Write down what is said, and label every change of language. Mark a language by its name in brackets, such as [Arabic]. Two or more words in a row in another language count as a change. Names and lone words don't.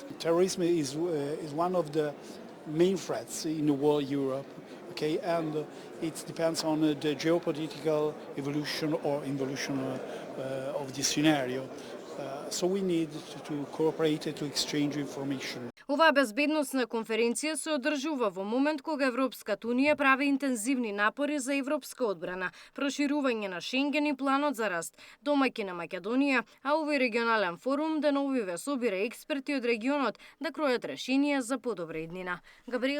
[English] Terrorism is one of the main threats in the world, Europe. Okay, and it depends on the geopolitical evolution or involution of this scenario. So we need to cooperate to exchange information. [Macedonian] Оваа безбедносна конференција се одржува во момент кога Европската унија прави интензивни напори за европска одбрана, проширување на Шенген и планот за раст, домаќи на Македонија, а овој регионален форум деновиве собира експерти од регионот да кројат решенија за подобра иднина.